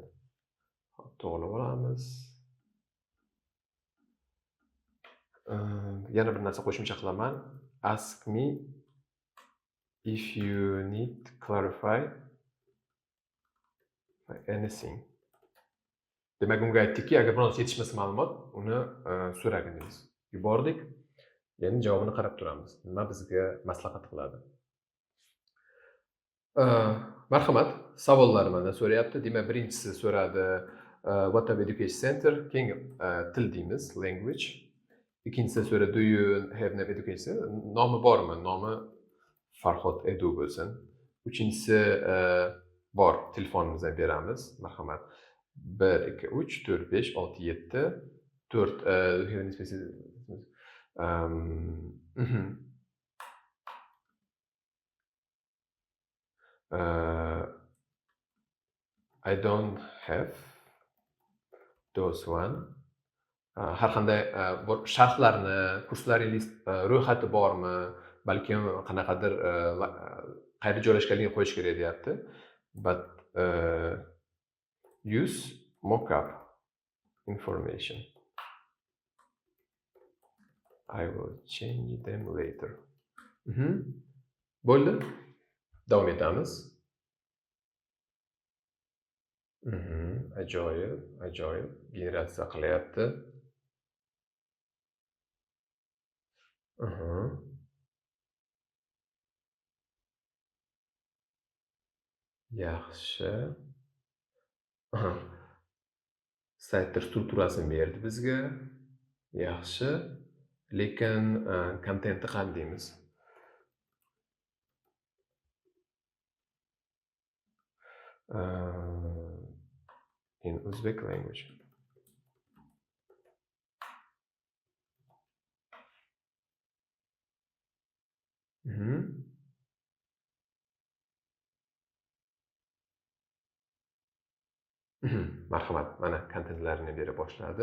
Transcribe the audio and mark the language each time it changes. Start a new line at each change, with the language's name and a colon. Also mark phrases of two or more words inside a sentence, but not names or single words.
Uzbek: To'g'rilab olamiz. Yana bir narsa qo'shimcha qilaman.
English: Ask me if you need clarify anything.
Uzbek: Demak, unga aytdikki, agar biror narsa yetishmasa ma'lumot, uni so'ragin deymiz. Yubordik. Endi javobini qarab turamiz. Nima bizga maslahat qiladi? Marhamat, savollar mana so'rayapti. Demak, birinchisi so'radi
English: what type education center?
Uzbek: Keyin til deymiz, language. Ikkinchisi so'radi
English: do you have no education?
Uzbek: Nomi bormi? Nomi Farhod Edu bo'lsin. Uchinchisi bor, telefonimizni beramiz. Marhamat. 1 2 3 4 5 6 7 4
English: I don't have those one.
Uzbek: Har qanday sharhlarni, kurslaringiz ro'yxati bormi, balkim qanaqadir qayerda joylashganligini qo'yish kerak deyapti.
English: But use mockup information. I will change them later.
Uzbek: Bo'ldi. Davom etamiz. Ajoyib. Generatsiya qilyapti. Yaxshi. Saytlar strukturasini berdi bizga. Yaxshi. Lekin kontentni qanday deymiz?
English: In Uzbek language.
Uzbek: Marhamat, mana kontentlarini bera boshladi.